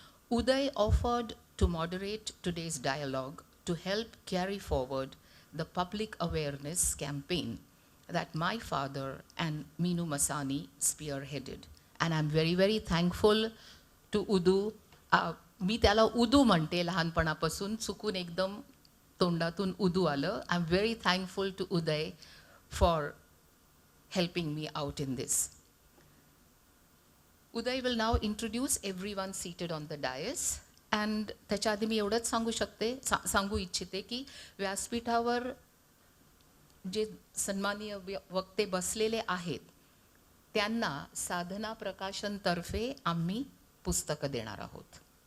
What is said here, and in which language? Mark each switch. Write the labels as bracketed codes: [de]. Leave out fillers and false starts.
[en] Uday offered to moderate today's dialogue to help carry forward the public awareness campaign that my father and Minu Masani spearheaded. And I'm very, very thankful to Udu. [mr] मी त्याला उदू म्हणते लहानपणापासून, चुकून एकदम तोंडातून उदू आलं. [en] I am very thankful to Uday for helping me out in this. Uday will now introduce everyone seated on the dais. [mr] And त्याच्या आधी मी एवढंच सांगू इच्छिते की व्यासपीठावर जे सन्माननीय वक्ते बसलेले आहेत त्यांना साधना प्रकाशनतर्फे आम्ही पुस्तकं देणार आहोत.